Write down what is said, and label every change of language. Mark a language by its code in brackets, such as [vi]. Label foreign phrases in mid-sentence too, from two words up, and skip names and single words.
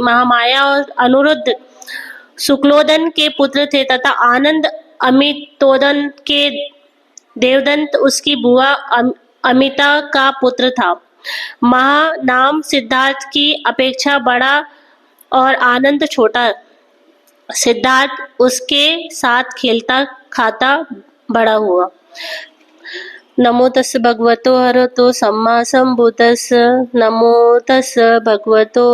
[hi] महामाया और अनिरुद्ध शुक्लोदन के पुत्र थे तथा आनंद अमितोदन के देवदंत उसकी बुआ अमिता का पुत्र था। महा नाम सिद्धार्थ की अपेक्षा बड़ा और आनंद छोटा सिद्धार्थ उसके साथ खेलता खाता बड़ा हुआ। [pi] नमो तस् भगवतो हरतो सम्मा संबुद्धस्स। नमो तस् भगवतो